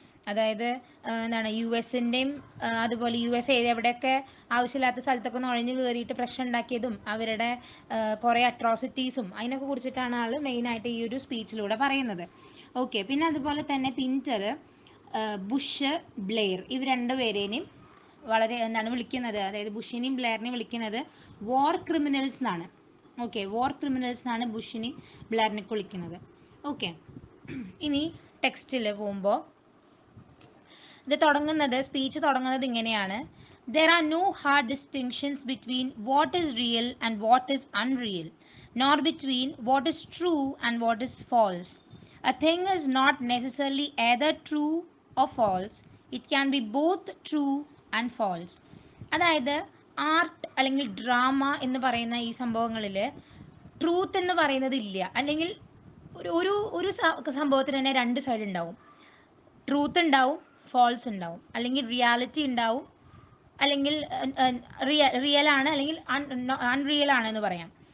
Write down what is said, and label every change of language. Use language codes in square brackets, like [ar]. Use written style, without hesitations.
[ml] അതായത് US-ൻ്റെയും അതുപോലെ US എവിടെയൊക്കെ ആവശ്യമില്ലാത്ത സ്ഥലത്തൊക്കെ നുഴഞ്ഞു കയറിയിട്ട് പ്രശ്നം ഉണ്ടാക്കിയതും അവരുടെ കുറേ അട്രോസിറ്റീസും അതിനൊക്കെ കുറിച്ചിട്ടാണ് ആൾ മെയിനായിട്ട് ഈ ഒരു സ്പീച്ചിലൂടെ പറയുന്നത്. ഓക്കെ, പിന്നെ അതുപോലെ തന്നെ പിൻറ്റർ ബുഷ്, ബ്ലെയർ ഇവർ രണ്ടുപേരേനെയും വളരെ വിളിക്കുന്നത്, അതായത് ബുഷിനെയും ബ്ലെയറിനെയും വിളിക്കുന്നത് വാർ ക്രിമിനൽസ് എന്നാണ്. ഓക്കെ, വാർ ക്രിമിനൽസ് എന്നാണ് ബുഷിനെയും ബ്ലെയറിനെയൊക്കെ വിളിക്കുന്നത്. ഓക്കെ, ഇനി ടെക്സ്റ്റിൽ പോകുമ്പോൾ സ്പീച്ച് തുടങ്ങുന്നത് ഇങ്ങനെയാണ്: [en] There are no hard distinctions between what is real and what is unreal, nor between what is true and what is false. A thing is not necessarily either true or false. It can be both true and false. [ml] അതായത് art അല്ലെങ്കിൽ drama എന്ന് പറയുന്ന ഈ സംഭവങ്ങളിൽ truth എന്ന് പറയുന്നത് ഇല്ല. അല്ലെങ്കിൽ ഒരു സംഭവത്തിന് തന്നെ രണ്ട് സൈഡ് ഉണ്ടാവും. ട്രൂത്ത് ഉണ്ടാവും, ഫോൾസ് ഉണ്ടാവും. അല്ലെങ്കിൽ റിയാലിറ്റി ഉണ്ടാവും, അല്ലെങ്കിൽ റിയൽ ആണ്, അല്ലെങ്കിൽ അൺറിയൽ ആണെന്ന് പറയാം.